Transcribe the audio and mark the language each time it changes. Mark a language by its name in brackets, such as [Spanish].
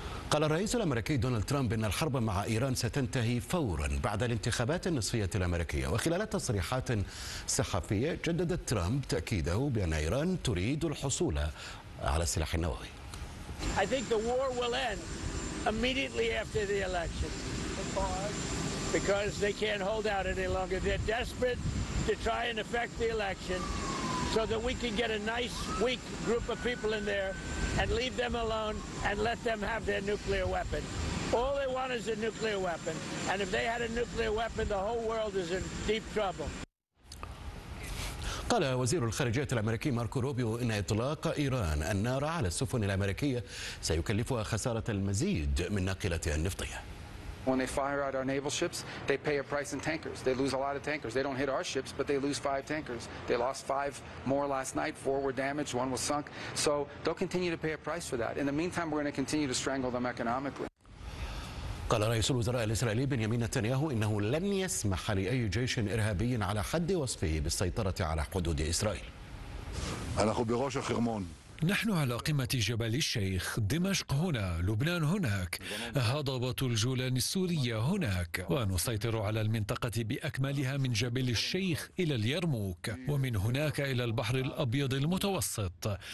[Arabic] قال الرئيس الأمريكي دونالد ترامب أن الحرب مع إيران ستنتهي فورا بعد الانتخابات النصفية الأمريكية، وخلال تصريحات صحفية جدد ترامب تأكيده بأن إيران تريد الحصول على السلاح النووي. [English] I think the war will end immediately after the election. Because they can't hold out any longer. They're desperate to try and affect the election so that we can get a nice weak group of people in there and leave them alone and let them have their nuclear weapon. All they want is a nuclear weapon. And if they had a nuclear weapon, the whole world is in deep trouble. [Arabic] قال وزير الخارجية الأمريكي ماركو روبيو إن إطلاق إيران النار على السفن الأمريكية سيكلفها خسارة المزيد من ناقلاتها النفطية. [English] When they fire at our naval ships, they pay a price in tankers. They lose a lot of tankers. They don't hit our ships, but they lose five tankers. They lost five more last night. Four were damaged. One was sunk. So they'll continue to pay a price for that. In the meantime, we're going to continue to strangle them economically. [Arabic] قال رئيس الوزراء الإسرائيلي بنيامين نتنياهو إنه لن يسمح لأي جيش إرهابي على حد وصفه بالسيطرة على حدود إسرائيل. [Hebrew] نحن بغوش الخرمون. [Arabic] نحن على قمة جبل الشيخ، دمشق هنا، لبنان هناك، هضبة الجولان السورية هناك، ونسيطر على المنطقة بأكملها من جبل الشيخ إلى اليرموك، ومن هناك إلى البحر الأبيض المتوسط،